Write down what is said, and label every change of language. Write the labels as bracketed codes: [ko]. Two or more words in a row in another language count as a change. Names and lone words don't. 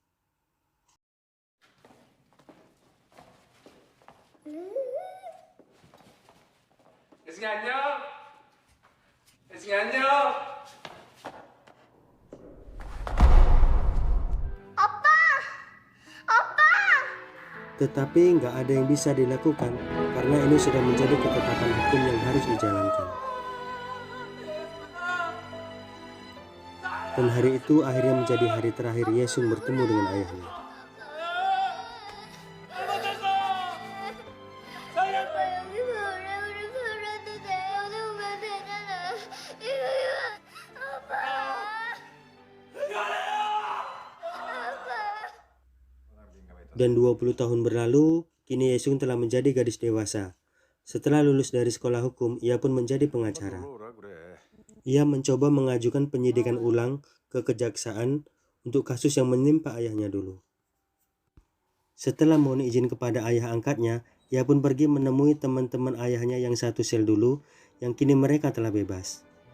[ko] 예승이 안녕. 예승이 안녕. [id] Tetapi nggak ada yang bisa dilakukan karena ini sudah menjadi ketetapan hukum yang harus dijalankan. Dan hari itu akhirnya menjadi hari terakhir Yesung bertemu dengan ayahnya. [ko] 아빠 여기서 오래오래 살아도 내려오면 되잖아. 아빠. [id] Dan 20 tahun berlalu, kini Yesung telah menjadi gadis dewasa. Setelah lulus dari sekolah hukum, ia pun menjadi pengacara. [ko] 들어오라 그래. [id] Ia mencoba mengajukan penyidikan ulang ke kejaksaan untuk kasus yang menimpa ayahnya dulu. Setelah mohon izin kepada ayah angkatnya, ia pun pergi menemui teman-teman ayahnya yang satu sel dulu, yang kini mereka telah bebas.